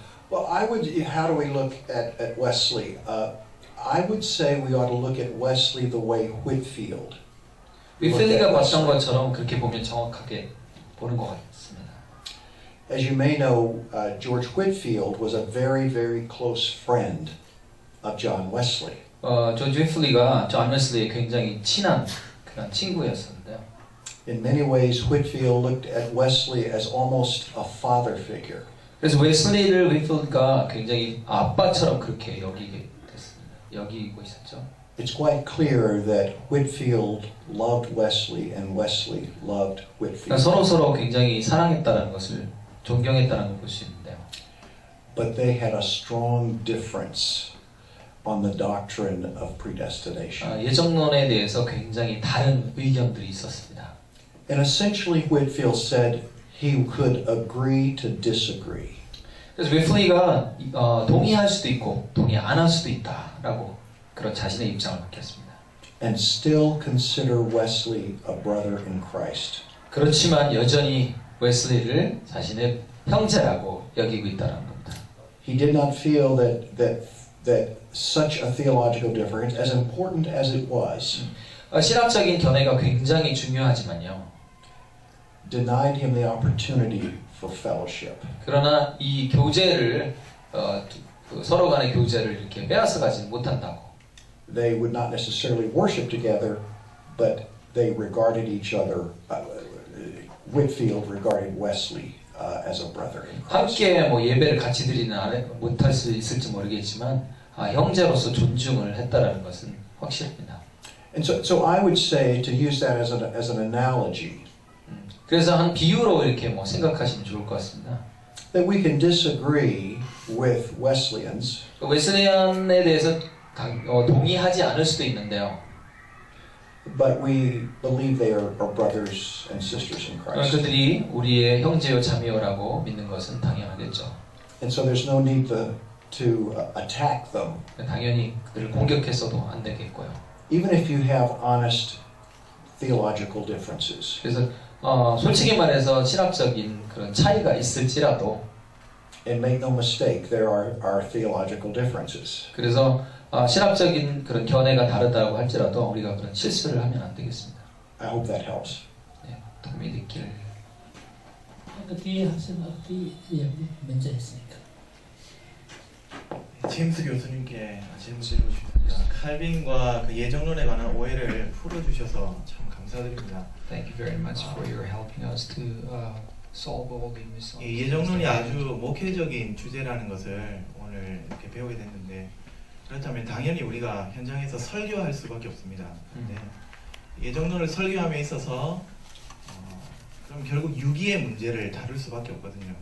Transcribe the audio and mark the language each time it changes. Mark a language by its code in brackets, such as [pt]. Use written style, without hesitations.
[en] Well, how do we look at Wesley? I would say we ought to look at Wesley the way Whitfield. [ko] 윗필리가 봤던 것처럼 그렇게 보면 정확하게 보는 것 같습니다. [en] As you may know, George Whitfield was a very, very close friend of John Wesley. [ko] 조지 휘플리가 존 웨슬리의 굉장히 친한 그런 친구였었는데요. [en] In many ways, Whitfield looked at Wesley as almost a father figure. [ko] 그래서 웨슬리를 휘플리가 굉장히 아빠처럼 그렇게 여기고 있었죠. [en] it's quite clear that Whitfield loved Wesley and Wesley loved [ko] 그러니까 [en] Whitfield. [ko] 서로 굉장히 사랑했다는 것을 존경했다는 걸 볼 수 있는데요. [en] But they had a strong difference on the doctrine of predestination. [ko] 예정론에 대해서 굉장히 다른 의견들이 있었습니다. [en] And essentially Whitfield said he could agree to disagree. [ko] 그래서 웨슬리가 동의할 수도 있고 동의 안 할 수도 있다라고 그런 자신의 입장을 밝혔습니다. [en] And still consider Wesley a brother in Christ. [ko] 그렇지만 여전히 웨슬리를 자신의 형제라고 여기고 있다는 겁니다. [en] He did not feel that such a theological difference, as important as it was, [ko] 신학적인 견해가 굉장히 중요하지만요. [en] denied him the opportunity for fellowship. [ko] 그러나 이 교제를 서로 간의 교제를 이렇게 빼앗아 가지 못한다고. [en] They would not necessarily worship together, but they regarded each other. Whitfield regarded Wesley as a brother in Christ. [ko] 함께 뭐 예배를 같이 드리는 못할 수 있을지 모르겠지만 형제로서 존중을 했다라는 것은 확실합니다. [en] And so I would say to use that as an analogy. [ko] 그래서 한 비유로 이렇게 뭐 생각하시면 좋을 것 같습니다. [en] That we can disagree with Wesleyans. [ko] 웨슬리안에 대해서 동의하지 않을 수도 있는데요. [en] But we believe they are brothers and sisters in Christ. [ko] 그들이 우리의 형제요 자매요라고 믿는 것은 당연하겠죠. [en] And so there's no need to attack them. [ko] 당연히 그들을 공격해서도 안 되겠고요. [en] Even if you have honest theological differences. [ko] 그래서 솔직히 말해서 신학적인 그런 차이가 있을지라도 [en] And make no mistake, there are theological differences. [ko] 그래서 신학적인 그런 견해가 다르다고 할지라도 우리가 그런 실수를 하면 안 되겠습니다. [en] I hope that helps. [ko] 네, 도움이 됐기를. 그 뒤에 학생들이 먼저 했으니까. 제임스 교수님께 질문 드리고 싶습니다. 칼빈과 그 예정론에 관한 오해를 풀어주셔서 참 감사드립니다. [en] Thank you very much for your helping us to solve all the 이 misunderstandings. [ko] 예정론이 아주 목회적인 주제라는 것을 오늘 이렇게 배우게 됐는데 그렇다면 당연히 우리가 현장에서 설교할 수밖에 없습니다. 근데 예정론을 설교함에 있어서 그럼 결국 유기의 문제를 다룰 수밖에 없거든요.